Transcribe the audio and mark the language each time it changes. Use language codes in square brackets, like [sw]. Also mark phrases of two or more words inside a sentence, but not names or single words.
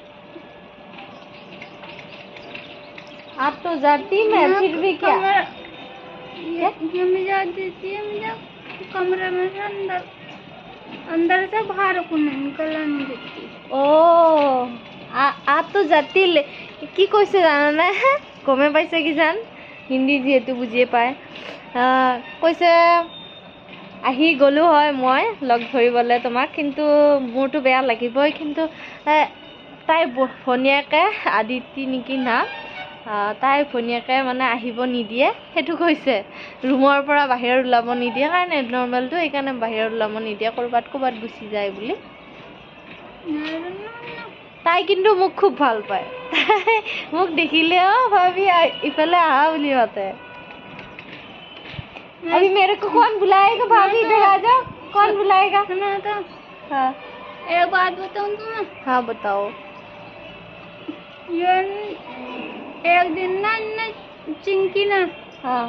[hi] आप तो जाती मैं फिर भी क्या मम्मी जाती देती है मुझे कमरे में से अंदर से बाहर को नहीं निकलने नहीं देती ओ आप तो जाती [as] কি কৈছে জানানে গমে পাইছে কি জান হিন্দী যেহেতু বুজিয়ে পায় কৈছে আহি গ'লো হয় মই লগ ধৰিবলৈ তোমাক কিন্তু মোৰতো বেয়া লাগিবই কিন্তু তাইৰ ভনীয়েকে আদিতি নেকি নাম তাইৰ ভনীয়েকে মানে আহিব নিদিয়ে সেইটো কৈছে ৰুমৰ পৰা বাহিৰত ওলাব নিদিয়ে কাৰণে নৰ্মেলটো এইকাৰণে বাহিৰত ওলাব নিদিয়ে ক'ৰবাত গুচি যায় বুলি তাই কিন্তু মোক খুব ভাল পায় মোক দেখিলেও ভাবি ইফালে আহা বুলি মাতে [hi] अभी मेरे को कौन बुलाएगा भाभी इधर आ जाओ कौन बुलाएगा सुनो तो हाँ एक बात बताऊं तुम्हें हाँ बताओ ये एक दिन ना चिंकी ना हाँ